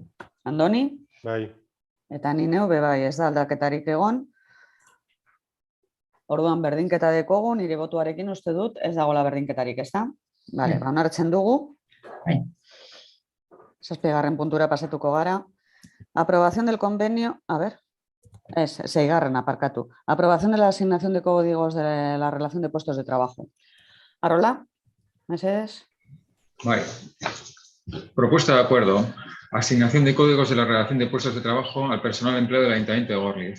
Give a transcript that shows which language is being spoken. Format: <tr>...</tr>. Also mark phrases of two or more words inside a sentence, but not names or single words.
<eu>Andoni? Bai. Eta ni neu be bai, ez da aldaketarik egon. Orduan berdinketa dekogu, nire botuarekin uste dut, ez dagoela berdinketarik, ez da? Bale, onartzen dugu. Bai. 7. puntura pasatuko gara.</eu> <es>Aprobación del convenio, a ver, es 6.</es> <eu>aparcatu.</eu> <es>Aprobación de la asignación de códigos de la relación de puestos de trabajo.</es> <eu>Arrola, meses.</eu> <es>Bai. Propuesta de acuerdo. Asignación de códigos de la relación de puestos de trabajo al personal empleado del Ayuntamiento de Gorliz.</es>